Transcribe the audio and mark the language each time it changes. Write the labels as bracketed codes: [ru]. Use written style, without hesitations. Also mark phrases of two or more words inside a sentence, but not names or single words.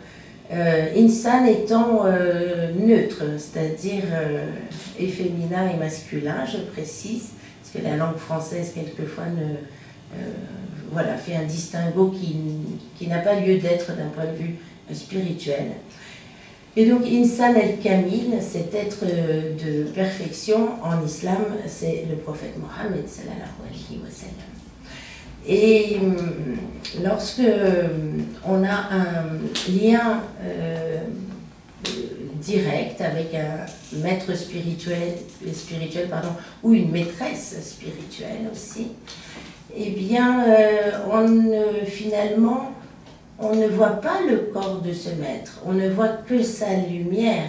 [fr] Insan étant neutre, c'est-à-dire et féminin et masculin, je précise, parce que la langue française quelquefois voilà, fait un distinguo qui n'a pas lieu d'être d'un point de vue spirituel. Et donc, [ar] إنسان الكامل, [fr] cet être de perfection en islam, c'est le prophète Mohammed [ar] صلى الله عليه وسلم. [fr] Et lorsque on a un lien direct avec un maître spirituel ou une maîtresse spirituelle aussi, eh bien, finalement, on ne voit pas le corps de ce maître, on ne voit que sa lumière.